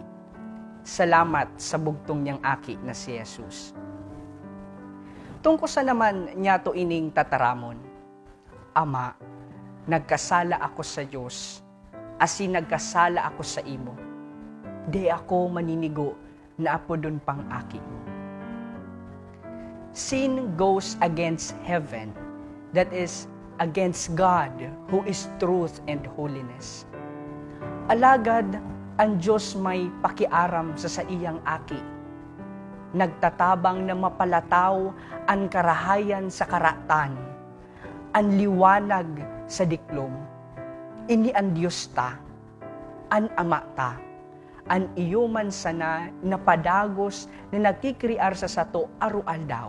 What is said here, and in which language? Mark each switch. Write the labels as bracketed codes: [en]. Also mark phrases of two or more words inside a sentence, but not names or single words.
[bik] Salamat sa bugtong niyang aki na si Jesus. Tungkol sa naman niya to ining tataramon, Ama, nagkasala ako sa Diyos, asin nagkasala ako sa imo. Di ako maninigo na apodon pang aki. [en] Sin goes against heaven, that is, against God, who is truth and holiness. [bik] Alagad, ang Diyos may pakiaram sa iyang aki. Nagtatabang na mapalataw ang karahayan sa karatan, ang liwanag sa diklom. Ini ang Diyos ta, ang Ama ta, ang iyuman sana napadagos na nagkikriar sa sato arual daw.